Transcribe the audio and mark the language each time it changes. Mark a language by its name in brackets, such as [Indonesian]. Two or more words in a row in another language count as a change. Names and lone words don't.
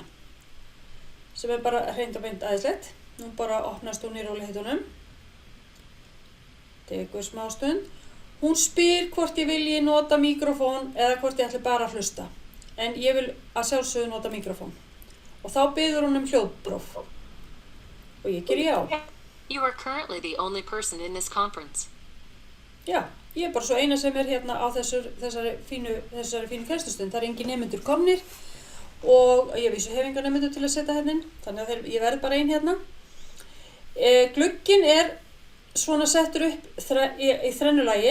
[Icelandic] Sem er bara hreint og beint aðeinslegt. Nú bara opnast hún í rólegheitunum. Tekur smá stund. Hún spyr hvort ég vilji nota mikrofón eða hvort ég ætli bara að hlusta. En ég vil að sjálfsögðu nota mikrofón. Og þá biður hún hljóðpróf. Og ég ger já. [English] You are currently the only person in this conference. [Icelandic] Já, ég er bara svo eina sem er hérna á þessari fínu kennslustund. Það er engin nemendur komnir og ég vísu hef enga nemendur til að setja hérna inn. Þannig að ég verð bara ein hérna. Glugginn er svona settur upp í þrennulagi.